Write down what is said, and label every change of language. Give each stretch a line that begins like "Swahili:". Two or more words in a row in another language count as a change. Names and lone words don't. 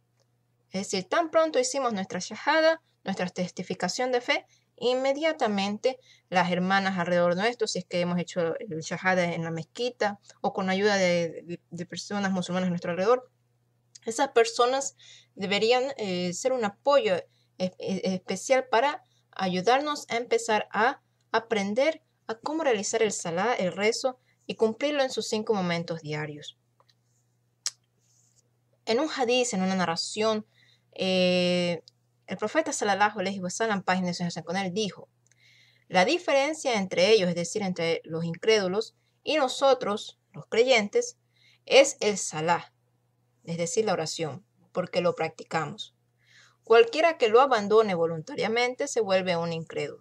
Spanish: Es decir, tan pronto hicimos nuestra shahada, nuestra testificación de fe, inmediatamente las hermanas alrededor nuestro, si es que hemos hecho el shahada en la mezquita o con ayuda de personas musulmanas a nuestro alrededor, esas personas deberían ser un apoyo especial para ayudarnos a empezar a aprender a cómo realizar el salah, el rezo y cumplirlo en sus 5 momentos diarios. En un hadith, en una narración, el profeta
Arabic: صلى الله عليه وسلم,
Spanish: paz y bendiciones sean con él, dijo: la diferencia entre ellos, es decir, entre los incrédulos y nosotros, los creyentes, es el salah, es decir, la oración, porque lo practicamos. Cualquiera que lo abandone voluntariamente se vuelve un incrédulo.